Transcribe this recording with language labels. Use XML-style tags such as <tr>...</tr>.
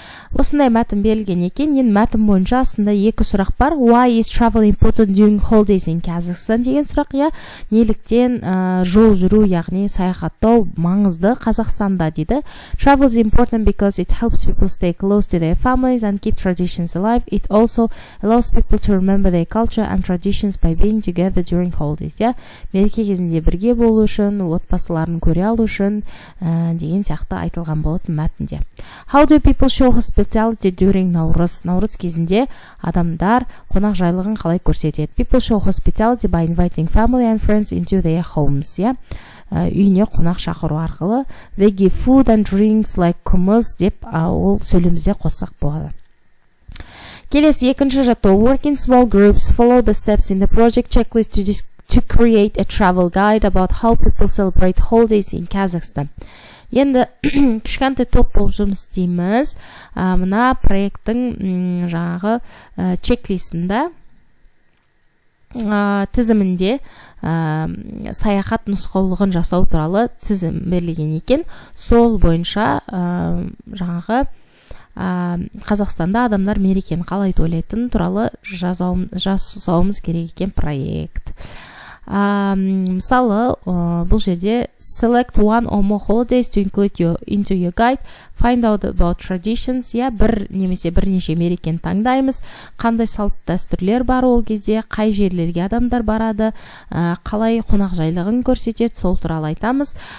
<kk>Осындай мәтін берілген екен. Енді мәтін бойынша астында екі сұрақ бар.</kk> <en>Why is travel important during holidays in Kazakhstan</en> <kk>деген сұрақ. Неліктен жол жүру, яғни саяхаттау маңызды Қазақстанда дейді.</kk> <en>Travel is important because it helps people stay close to their families and keep traditions alive. It also allows people to remember their culture and traditions by being together during holidays.</en> <kk>Мереке кезінде бірге болу үшін, отбасыларын көре алу үшін деген сияқты айтылған болады мәтінде.</kk> <en>How do people show hospitality during Nauruz?</en> <kk>Наурыз кезінде адамдар қонақжайлығын қалай көрсетеді?</kk> <en>People show hospitality by inviting family and friends into their homes.</en> <kk>Үйіне қонақ шақыру арқылы.</kk> <en>They give food and drinks like hummus</en> <kk>деп ол сөйлемізде қоссақ болады. Келесі екінші жаттау.</kk> <en>Work in small groups. Follow the steps in the project checklist to create a travel guide about how people celebrate holidays in Kazakhstan.</en> <kk>Енді кішкентай топ болып жұмыс істейміз. Мына проекттің жаңағы чек-листында тізімінде саяхат нұсқаулығын жасау туралы тізім берілген екен. Сол бойынша жаңағы Қазақстанда адамдар мерекені қалай тойлайтын туралы жасауымыз керек екен проект. Мысалы, бұл жерде</kk> <en>select one or more holidays to include into your guide. Find out about traditions.</en> <kk>Бір немесе бірнеше мерекені таңдаймыз. Қандай салт дәстүрлер бар ол кезде, қай жерлерге адамдар барады, қалай қонақжайлығын көрсетеді, сол туралы айтамыз.</kk>